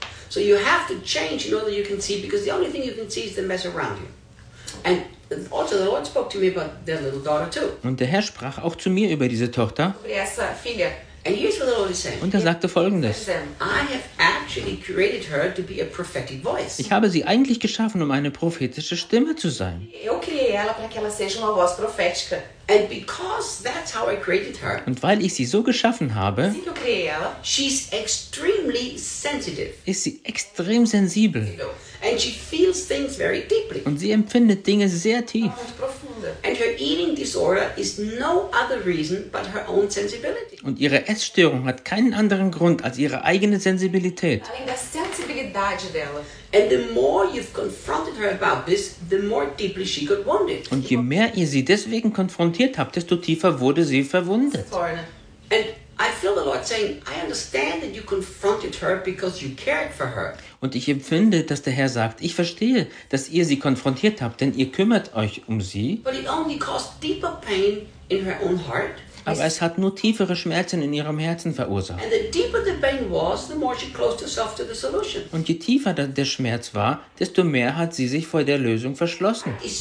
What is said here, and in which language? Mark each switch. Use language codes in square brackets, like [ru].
[en] So you have to change in order you can see, because the only thing you can see is the mess around you. And also the Lord spoke to me about their little daughter too. [de] Und der Herr sprach auch zu mir über diese Tochter. [en] And here's what the Lord is saying. [de] Und er sagte Folgendes. [en] I have actually created her to be a prophetic voice. [de] Ich habe sie eigentlich geschaffen, um eine prophetische Stimme zu sein. [pt] Eu criei ela para que ela seja uma voz profética. [en] And because that's how I created her. [de] Und weil ich sie so geschaffen habe, [en] she's extremely sensitive. [de] Ist sie extrem sensibel. [en] And she feels things very deeply. [de] Und sie empfindet Dinge sehr tief. [en] And her eating disorder is no other reason but her own sensibility. [de] Und ihre Essstörung hat keinen anderen Grund als ihre eigene Sensibilität. [pt] Além da sensibilidade dela. [en] And the more you've confronted her about this, the more deeply she got wounded. [de] Und je mehr ihr sie deswegen konfrontiert habt, desto tiefer wurde sie verwundet. [en] And I feel the Lord saying, I understand that you confronted her because you cared for her. [de] Und ich empfinde, dass der Herr sagt, ich verstehe, dass ihr sie konfrontiert habt, denn ihr kümmert euch um sie. [en] But it only caused deeper pain in her own heart. [de] Aber es hat nur tiefere Schmerzen in ihrem Herzen verursacht. Und je tiefer der Schmerz war, desto mehr hat sie sich vor der Lösung verschlossen.